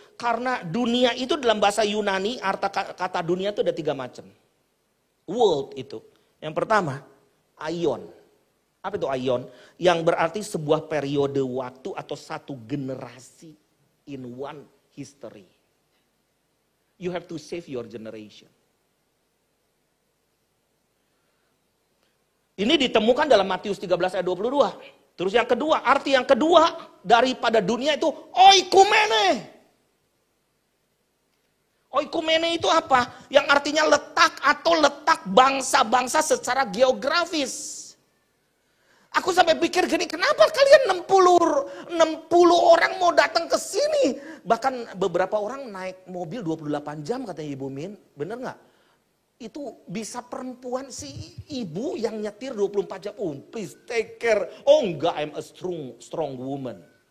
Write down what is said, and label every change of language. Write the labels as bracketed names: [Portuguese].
[Indonesian] Karena dunia itu dalam bahasa Yunani, arti kata dunia itu ada 3 macam. World itu. Yang pertama, aion. Apa itu aion? Yang berarti sebuah periode waktu atau satu generasi [English] in one history. You have to save your generation. [Indonesian] Ini ditemukan dalam Matius 13 ayat 22. Terus yang kedua, arti yang kedua daripada dunia itu oikumene. Oikumene itu apa? Yang artinya letak atau letak bangsa-bangsa secara geografis. Aku sampai pikir gini, kenapa kalian 60 orang mau datang ke sini? Bahkan beberapa orang naik mobil 28 jam katanya Ibu Min. Bener gak? Itu bisa perempuan si ibu yang nyetir 24 jam. [English] Oh, please take care. Oh [Indonesian] enggak, [English] I'm a strong woman.